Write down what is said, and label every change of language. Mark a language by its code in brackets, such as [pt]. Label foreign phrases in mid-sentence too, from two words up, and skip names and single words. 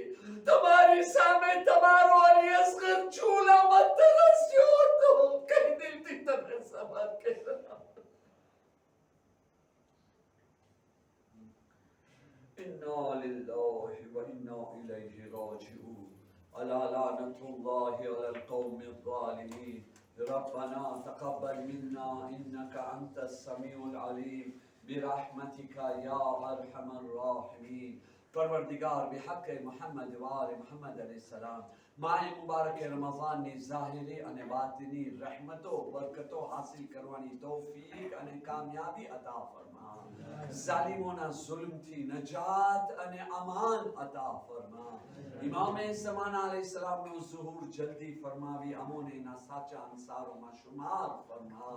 [gu] તમારી સામે તમારો અલી અસગર ચૂલામાં તરસ્યો તો કઈ દિલથી તમે સવાલ કર્યા. [ar] إنا لله و إنا إليه راجعون. ألا لعنة الله على القوم الظالمين. ربنا تقبل منا إنك أنت السميع العليم برحمتك يا أرحم الراحمين. [ur] پروردگار بحق محمد وار محمد علیہ السلام, [gu] માહે મુબારક રમઝાનની ઝાહિરી અને બાતિની રહેમતો બરકતો હાસિલ કરવાની તૌફીક અને કામયાબી અતા ફરમા. ઝાલિમોના ઝુલ્મથી નજાત અને અમાન અતા ફરમા. ઇમામે ઝમાના અલૈહિસ્સલામનો ઝુહૂર જલ્દી ફરમાવી અમોને ના સાચા અંસારોમાં શુમાર ફરમા.